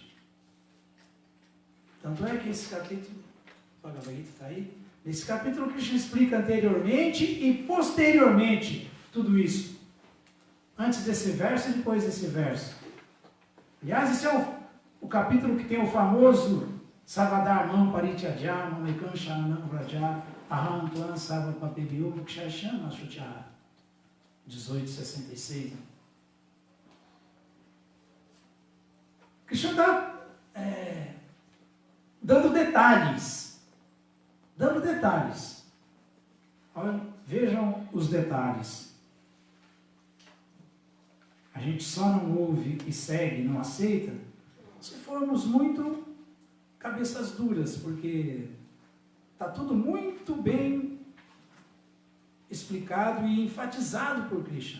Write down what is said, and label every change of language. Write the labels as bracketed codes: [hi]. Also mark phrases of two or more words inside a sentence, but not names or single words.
[pt] Tanto é que esse capítulo, o Bhagavad Gita está aí, nesse capítulo Krishna explica anteriormente e posteriormente tudo isso. Antes desse verso e depois desse verso. Aliás, esse é o capítulo que tem o famoso [sa] सर्वधर्मान् परित्यज्य मामेकं शरणं व्रज अहं त्वां सर्व पापेभ्यो मोक्षयिष्यामि मा शुचः [pt] 1866. Krishna está dando detalhes. Dando detalhes. Olha, vejam os detalhes. A gente só não ouve e segue, não aceita, se formos muito cabeças duras, porque está tudo muito bem explicado e enfatizado por Krishna.